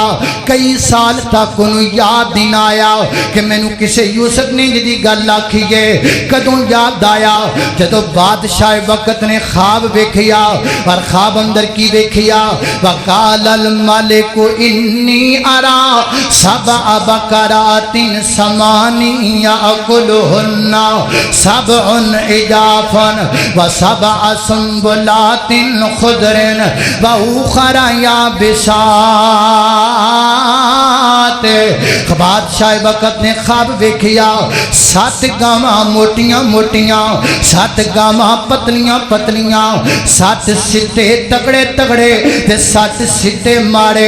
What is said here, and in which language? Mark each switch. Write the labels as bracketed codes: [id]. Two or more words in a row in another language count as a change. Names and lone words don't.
[pa] ਕਈ ਸਾਲ ਤਕ ਉਹਨੂੰ ਯਾਦ ਨਹੀਂ ਆਇਆ ਕਿ ਮੈਨੂੰ ਕਿਸੇ ਯੂਸੁਫ਼ ਨੇ ਜਿਹਦੀ ਗੱਲ ਆਖੀ ਹੈ। ਕਦੋਂ ਯਾਦ ਆਇਆ ਜਦੋਂ ਬਾਦਸ਼ਾਹ ਵਕਤ ਨੇ ਖ਼ਾਬ ਵੇਖਿਆ ਔਰ ਖ਼ਾਬ ਅੰਦਰ ਕੀ ਦੇਖਿਆ [ar] وقال الملك إني أرى سبع بقرات سمان يأكلهن سبع عجاف وسبع سنبلات خضر وأخر يابسات. [pa] ਬਾਦਸ਼ਾਹ ਵਕਤ ਨੇ ਖ਼ਾਬ ਵੇਖਿਆ 7 ਗਾਵਾਂ ਮੋਟੀਆਂ ਮੋਟੀਆਂ, 7 ਗਾਵਾਂ ਪਤਲੀਆਂ ਪਤਲੀਆਂ, 7 ਸਿੱਟੇ ਤਗੜੇ ਤਗੜੇ ਤੇ 7 ਸਿੱਟੇ ਮਾਰੇ।